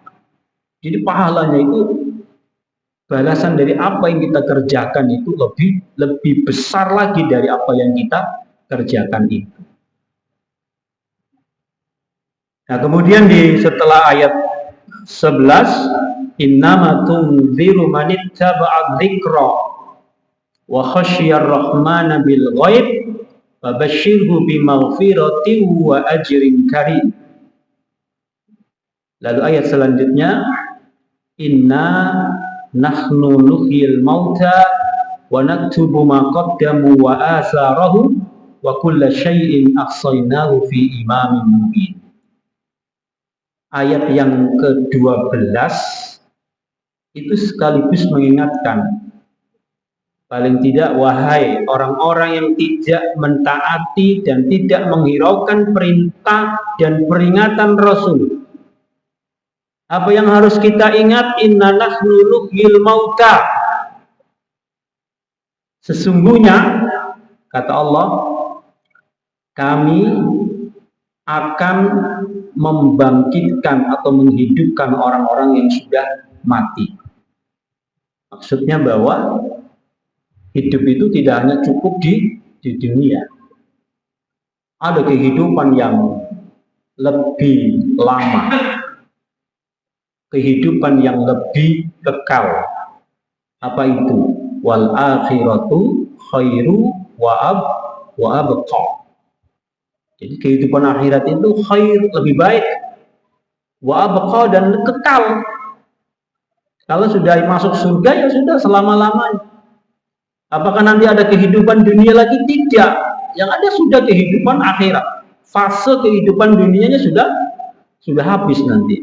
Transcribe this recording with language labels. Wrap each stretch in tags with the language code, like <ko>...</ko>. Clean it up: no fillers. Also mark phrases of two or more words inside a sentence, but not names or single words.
<id>Jadi pahalanya itu, balasan dari apa yang kita kerjakan itu lebih besar lagi dari apa yang kita kerjakan itu. Nah, kemudian setelah ayat 11,</id> <ar>إنما تنذر من اتبع الذكر وخشي الرحمن بالغيب فبشره بمغفرة وأجر كريم.</ar> <id>Lalu ayat selanjutnya,</id> <ar>إنا نحن نحيي الموتى ونكتب ما قدموا وآثارهم وكل شيء أحصيناه في إمام مبين.</ar> <id>Ayat yang ke-12 itu sekaligus mengingatkan, paling tidak wahai orang-orang yang tidak mentaati dan tidak menghiraukan perintah dan peringatan Rasul. Apa yang harus kita ingat?</id> <ar>إنا نحن نحيي الموتى.</ar> <id>Sesungguhnya, kata Allah, kami akan membangkitkan atau menghidupkan orang-orang yang sudah mati. Maksudnya bahwa hidup itu tidak hanya cukup di dunia. Ada kehidupan yang lebih lama, kehidupan yang lebih kekal. Apa itu?</id> <ar>والآخرة خير وأبقى.</ar> <id>Jadi kehidupan akhirat itu khair, lebih baik,</id> <ar>وأبقى,</ar> <id>dan kekal. Kalau sudah masuk surga ya sudah selama-lamanya. Apakah nanti ada kehidupan dunia lagi? Tidak. Yang ada sudah kehidupan akhirat. Fase kehidupan dunianya sudah habis nanti.</id>